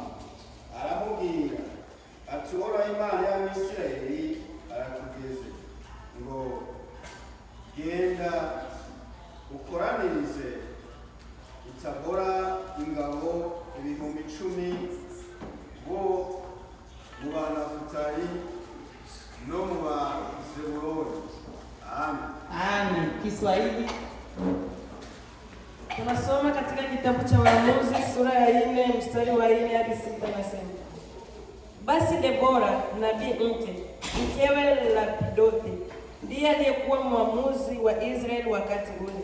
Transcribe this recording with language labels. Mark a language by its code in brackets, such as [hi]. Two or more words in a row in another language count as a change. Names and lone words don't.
[rn] Aramubwira ati Uhoraho Imana y'Abisirayeli aratugeze ngo genda ukoranirize Tabora ingabo 10,000 bo mu Banafutali no mu Zebuloni. Amen. [sw] Amen. Kiswahili tunasoma katika kitabu cha Waamuzi sura ya 4 mstari wa 4 hadi 6 nasema. Basi Debora nabii mkewe Lapidothi ndiye aliyekuwa mwamuzi wa Israeli wakati ule.